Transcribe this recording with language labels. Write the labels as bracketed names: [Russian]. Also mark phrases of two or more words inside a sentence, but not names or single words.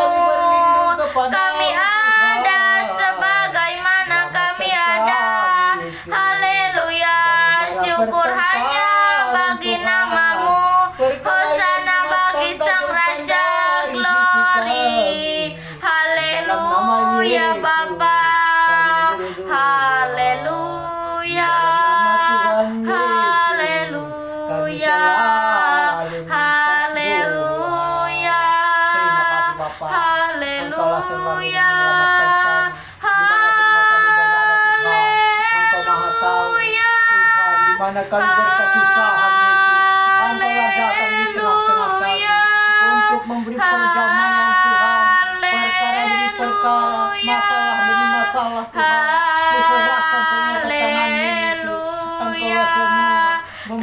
[Indonesian] Kami ada sebagaimana kami ada. Haleluya, syukur hanya bagi nama-Mu. Hosana bagi Sang Raja, glory. Haleluya. Haleluya Bapa. Haleluya. Haleluya. Haleluya. Haleluya. Haleluya. Dimana kami berkesusahan Yesus, Engkaulah datang di tengah-tengah kami untuk memberi perdamaian Tuhan, perkara demi perkara, masalah demi masalah Tuhan, kuserahkan semua ke tangan Yesus. Engkaulah semua memberi